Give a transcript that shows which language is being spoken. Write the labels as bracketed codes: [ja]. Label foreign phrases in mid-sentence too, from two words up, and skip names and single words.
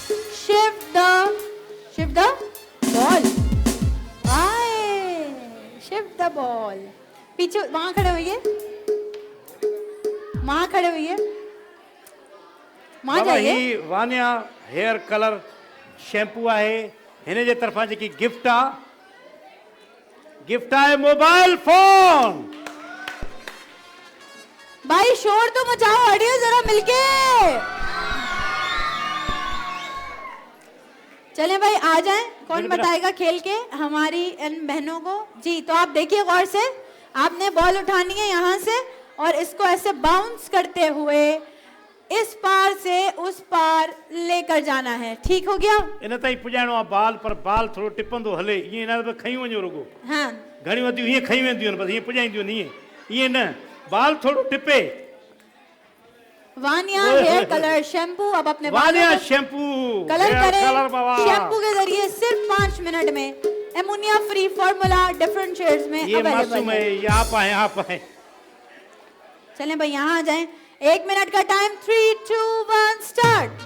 [en] shift the ball, I shift the ball. [hi] पीछे वहां खड़े होइए, वहां खड़े होइए, वहां बाबा जाइए। [sd] ही वानिया हेयर कलर शैम्पू आहे, हिन जे तरफां जेकी गिफ्ट आहे मोबाइल फोन। [hi] भाई शोर तो मचाओ, अड़ियो जरा मिलके। चलें भाई आ जाएं, कौन बताएगा खेल के हमारी इन बहनों को। जी तो आप देखिए गौर से, आपने बॉल उठानी है यहाँ से और इसको ऐसे बाउंस करते हुए इस पार से उस पार लेकर जाना है, ठीक हो गया। [sd] इन ताईं पुॼाइणो आहे बाल, पर बाल थोरो टिपंदो हले, ईअं न खई वञो रुगो। [hi] हाँ [sd] घणी वधियूं हीअं खई वेंदियूं आहिनि, बसि हीअं पुॼाईंदियूं आहिनि, ईअं न, बाल थोरो टिपे। [hi] वानिया हेयर कलर शैम्पू अब अपने वानिया बालों को शैम्पू कलर हेयर करें कलर बाबा। शैम्पू के जरिए सिर्फ 5 मिनट में। [en] ammonia free formula different shades [hi] में ये अवेलेबल मासूम है। है, ये आप आए, आप आए। चलें भाई यहाँ आ जाएं, 1 मिनट का टाइम, 3 2 1 स्टार्ट।